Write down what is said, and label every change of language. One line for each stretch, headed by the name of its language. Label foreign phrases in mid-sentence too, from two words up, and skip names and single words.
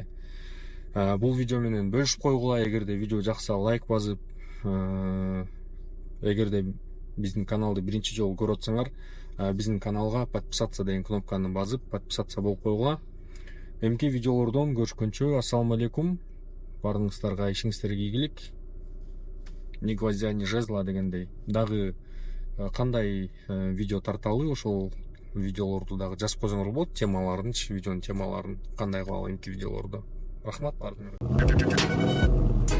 Kyrgyz: Бул видео менен бөлүшүп койгула. Эгерде видео жакса лайк басып, эгерде биздин каналды биринчи жолу көрүп атсаңар, биздин каналга подписаться деген кнопканы басып, подписаться болуп койгула. Эмки видеолордон көрүшкөнчө,
Arabic: السلام عليكم.
Kyrgyz: Баарыңыздарга ишиңиздерге ийгилик.
Russian: Ни гвоздя, ни жезла дегендей.
Kyrgyz: Дагы кандай видео тарталы, ошол видеолорду дагы жазып койсоңор болот, темаларын, видеонун темаларын кандай кылалы эмки видеолорду. Рахмат баарыңарга.